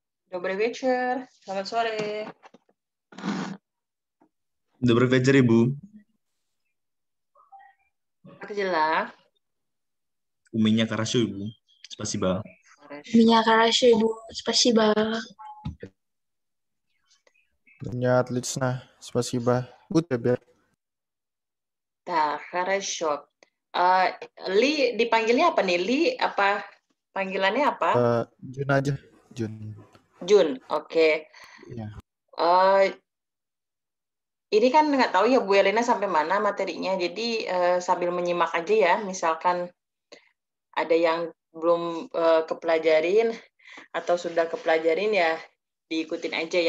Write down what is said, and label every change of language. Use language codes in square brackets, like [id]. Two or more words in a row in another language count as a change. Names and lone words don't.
[ru] Добрый вечер. [id] Selamat sore. [ru] Добрый вечер, Ibu. Как дела? У меня хорошо, Ibu. Спасибо. Хорошо. Меня хорошо, Ibu. Спасибо. Меня отлично, спасибо. У тебя? Так, хорошо. [id] Li dipanggilnya apa nih? Li apa? Panggilannya apa? Jun aja, Jun. Jun. Oke. Ya. Ini kan nggak tahu ya Bu Elena sampai mana materinya. Jadi sambil menyimak aja ya. Misalkan ada yang belum kepelajarin atau sudah kepelajarin ya diikutin aja ya.